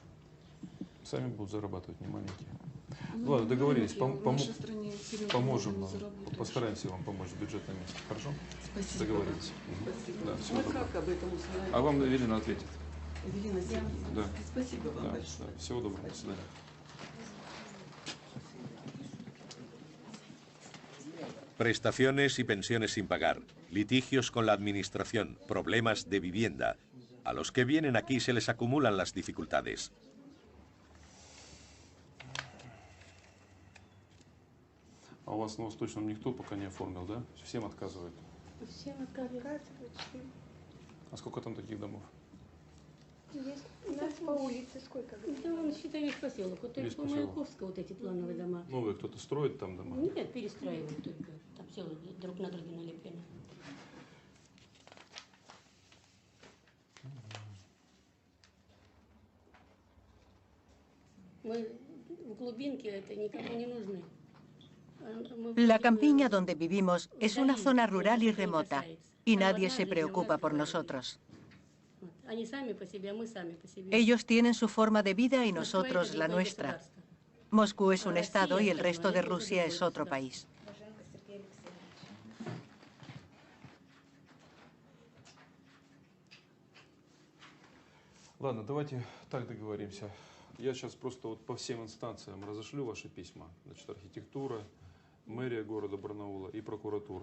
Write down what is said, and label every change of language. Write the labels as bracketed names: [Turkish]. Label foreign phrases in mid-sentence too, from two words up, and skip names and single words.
[Russian] Сами будут зарабатывать не маленькие. Ну, ладно, договорились, поможем вам, постараемся вам помочь в бюджетном месте, хорошо? Спасибо. Договорились. Спасибо. Да, всего доброго. Как об этом узнали? А вам Эвелина ответит. Эвелина Сергеевна, Да. спасибо вам Да, большое. да. Всего доброго, до свидания. [Spanish] Prestaciones y pensiones sin pagar, litigios con la administración, problemas de vivienda. A los que vienen aquí se les acumulan las dificultades. [Russian] А у вас на Восточном никто пока не оформил, да? Всем отказывают? Всем отказывают. А сколько там таких домов? Есть. У нас по улице сколько? Да, он, считай, весь поселок. Вот Весь по поселок. Маяковского вот эти плановые дома. Новые кто-то строит там дома? Нет, перестраивают только. Там все друг на друга налеплены. Мы в глубинке, это никому не нужны. [Spanish] La campiña donde vivimos es una zona rural y remota, y nadie se preocupa por nosotros. [Russian] Они сами по себе, а мы сами по себе. [Spanish] Ellos tienen su forma de vida y nosotros la nuestra. Moscú es un estado y el resto de Rusia es otro país. [Russian] Ладно, давайте так договоримся. Я сейчас просто вот по всем инстанциям разошлю ваши письма. Значит, архитектура, мэрия города Барнаула и прокуратура.